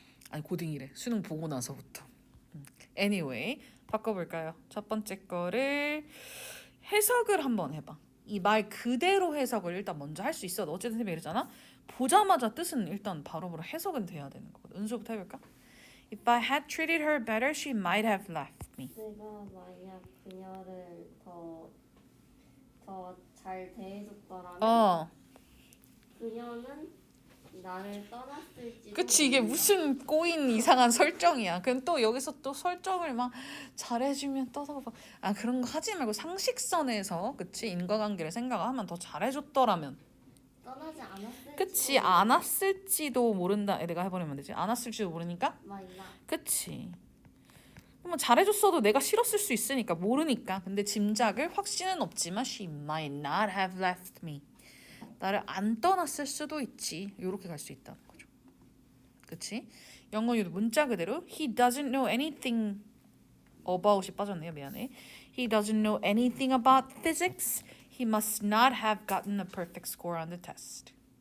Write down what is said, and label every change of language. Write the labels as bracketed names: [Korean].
[Korean] 아니 고등이래. 수능 보고 나서부터. Anyway 바꿔볼까요? 첫 번째 거를 해석을 한번 해봐. 이 말 그대로 해석을 일단 먼저 할 수 있어. 어쨌든 쌤이 그랬잖아. 보자마자 뜻은 일단 바로바로 해석은 돼야 되는 거거든. 은수부터 해볼까? [English] If I had treated her better, she might have left me. [Korean] 내가 만약 그녀를 더 잘 대해줬더라면 그녀는 나를 떠났을지도. 그치 이게 무슨 꼬인 이상한 설정이야. 그럼 또 여기서 또 설정을 막 잘해주면 떠서 그런 거 하지 말고 상식선에서 그치 인과관계를 생각하면 더 잘해줬더라면 떠나지 않았을지. 그치 않았을지도 모른다. 내가 해버리면 되지. 않았을지도 모르니까 마이나. 그치. 그러면 잘해줬어도 내가 싫었을 수 있으니까 모르니까. 근데 짐작을 확신은 없지만 [English] she might not have left me. [Korean] 나를 안 떠났을 수도 있지. 이렇게 갈 수 있다는 거죠. 그치? 영어유도 문자 그대로 [English] He doesn't know anything about [Korean] 이 빠졌네요. 미안해. [English] He doesn't know anything about physics. He must not have gotten a perfect score on the test.